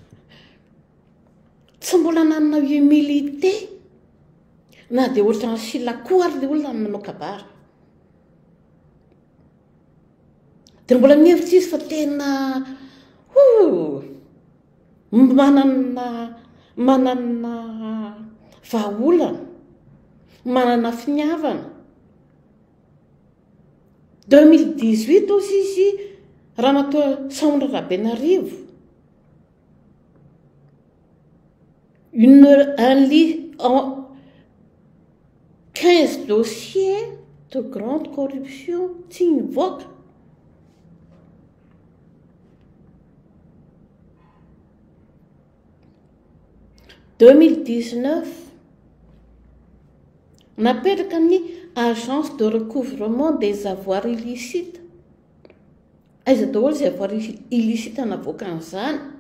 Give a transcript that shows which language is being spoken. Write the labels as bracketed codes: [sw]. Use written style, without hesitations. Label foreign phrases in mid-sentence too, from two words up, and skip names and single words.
[mg] tsy mbola nanana humilité na dia ohatra ny silakoa ary le olona ny manao kabary dia mbola mihevitra izy fa tena manana vahaolana manana finiavana 2018 aussi izy raha matoa Saondra Rabenarivo [fr] en 15 dossiers de grande corruption [mg] tsy nivoaka « 2019 napetraka ny [fr] agence de recouvrement des avoirs illicites [mg] aiza daholo izay [fr] avoirs illicite [mg] navoaka an'izany